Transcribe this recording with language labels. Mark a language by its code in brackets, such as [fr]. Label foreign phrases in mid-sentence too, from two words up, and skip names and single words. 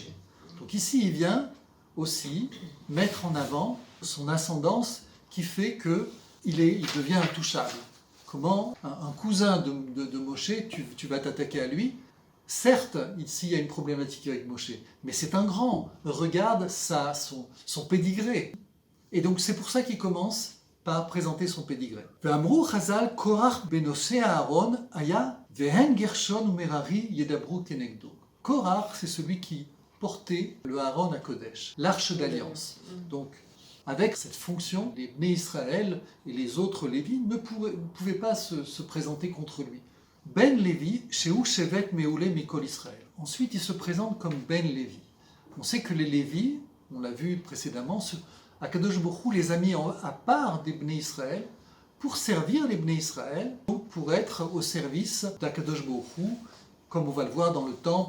[fr] Donc ici, il vient aussi mettre en avant son ascendance qui fait qu'il devient intouchable. Comment un cousin de Moshe, tu vas t'attaquer à lui? Certes, ici il y a une problématique avec Moshe, mais c'est un grand. Regarde son pédigré. Et donc c'est pour ça qu'il commence par présenter son pédigré. [he] ואמרו חז"ל קורח בנושאי ארון היה והן גרשון ומררי ידברו כנגדו. [fr] Korach, c'est celui qui portait le Aaron à Kodesh, l'arche d'alliance. Donc avec cette fonction, les [he] בני ישראל [fr] et les autres Lévi ne pouvaient pas se présenter contre lui. Ben Lévi, [he] שהוא שבט מעולה מכל ישראל. [fr] Ensuite, il se présente comme Ben Lévi. On sait que les Lévi, on l'a vu précédemment, [he] הקדוש ברוך הוא [fr] les a mis à part des [he] בני ישראל [fr] pour servir les [he] בני ישראל, [fr] pour être au service d' [he] הקדוש ברוך הוא, [fr] comme on va le voir dans le temple.